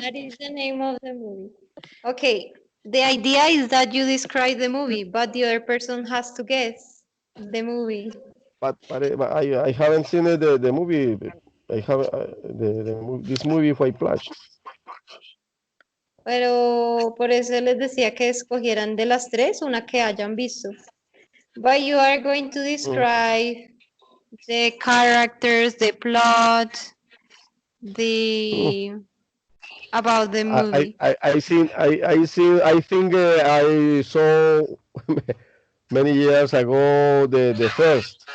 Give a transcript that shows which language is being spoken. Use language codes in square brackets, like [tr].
[en] That is the name of the movie. Okay, the idea is that you describe the movie, but the other person has to guess the movie. But I haven't seen the movie. I have this movie White Plush. [es] Pero por eso les decía que escogieran de las tres una que hayan visto. [en] But you are going to describe the characters, the plot, Mm. the about the movie. I think I saw many years ago the first.